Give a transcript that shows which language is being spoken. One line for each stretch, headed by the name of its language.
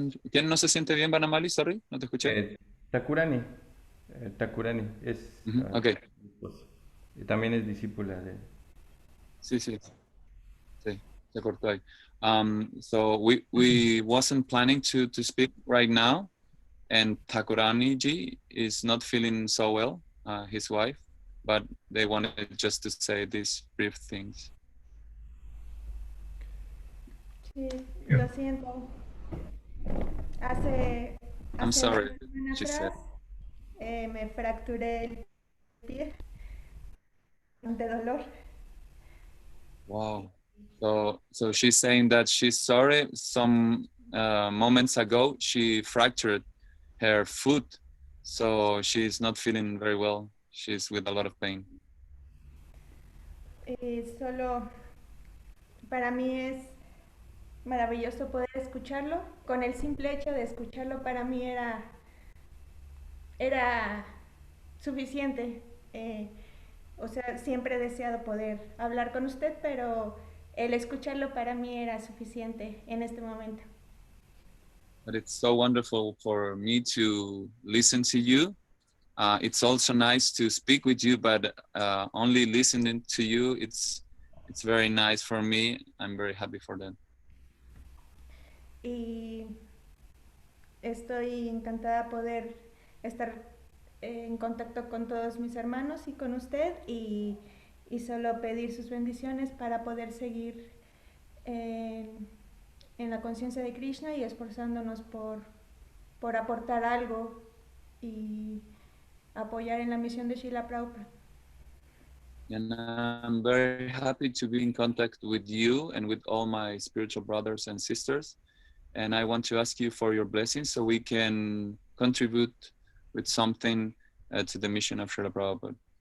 Spanish: ¿Quién no se siente bien, Banamali? Sorry, no te escuché. Takurani es
English: okay.
Spanish: Y también es discípula de... Sí, se cortó ahí.
English: So we wasn't planning to speak right now, and Takurani ji is not feeling so well, his wife, but they wanted just to say these brief things.
Spanish: Sí, lo siento.
English: I'm sorry,
Spanish: una
English: she
Spanish: semana
English: said.
Spanish: atrás me fracturé el pie de dolor
English: Wow. So she's saying that she's sorry. Some moments ago, she fractured her foot, so she's not feeling very well. She's with a lot of pain.
Spanish: Solo para mí es maravilloso poder escucharlo. Con el simple hecho de escucharlo para mí era suficiente. O sea, siempre he deseado poder hablar con usted, pero el escucharlo para mí era suficiente en este momento.
English: But it's so wonderful for me to listen to you. It's also nice to speak with you, but only listening to you, it's very nice for me. I'm very happy for that.
Spanish: Y estoy encantada de poder estar en contacto con todos mis hermanos y con usted y solo pedir sus bendiciones para poder seguir en la conciencia de Krishna y esforzándonos por aportar algo y apoyar en la misión de Srila Prabhupada.
English: And I'm very happy to be in contact with you and with all my spiritual brothers and sisters. And I want to ask you for your blessings so we can contribute with something to the mission of Srila Prabhupada.